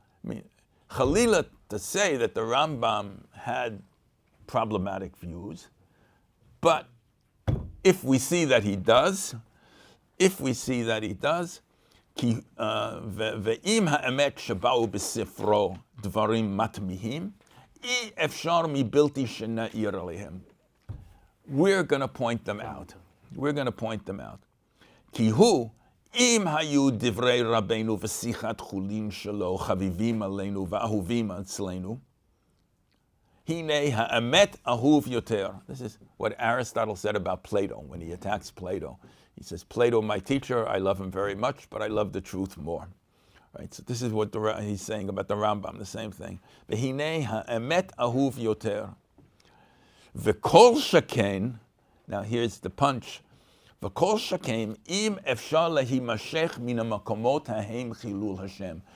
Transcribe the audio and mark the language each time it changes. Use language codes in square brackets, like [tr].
[en] I mean, Chalila, to say that the Rambam had problematic views, but if we see that he does, if we see that he does, [he] כי ואם האמת שבאו בספרו דברים מתמיהים, אי אפשר מבלתי שנעיר עליהם. [en] We're going to point them out. We're going to point them out. [he] כי הוא, אם היו דברי רבנו ושיחת חולין שלו חביבים עלינו ואהובים אצלנו, הנה האמת אהוב יותר. [en] This is what Aristotle said about Plato when he attacks Plato. He says, Plato, my teacher, I love him very much, but I love the truth more. Right? So this is what he's saying about the Rambam, the same thing. [he] והנה האמת אהוב יותר. וכל שכן, [en] now here's the punch, [he] וכל שכן, אם אפשר להימשך מן המקומות ההם חילול השם.